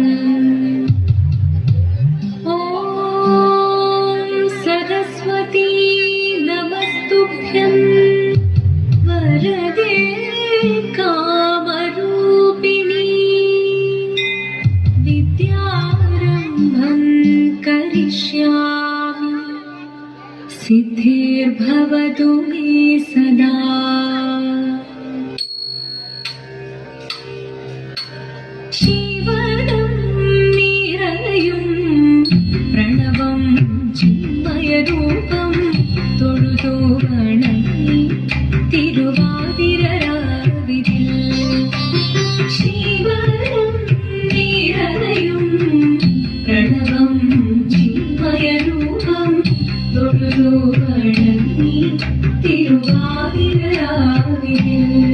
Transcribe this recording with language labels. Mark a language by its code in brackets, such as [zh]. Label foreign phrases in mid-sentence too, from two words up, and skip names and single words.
[sa] वरदे कामरूपिणी विद्यारम्भं करिष्यामि सिद्धिर्भवतु मे सदा। शिवनं निरलयं प्रणवं चिन्मयरूपं [ml] തൊഴുതു വണങ്ങി തിരുവാതിരരാവിതിൽ ശിവനും നിരലയും പ്രണവം ചിന്മയരൂപം തൊഴുതു വണങ്ങി തിരുവാതിരരാവിതിൽ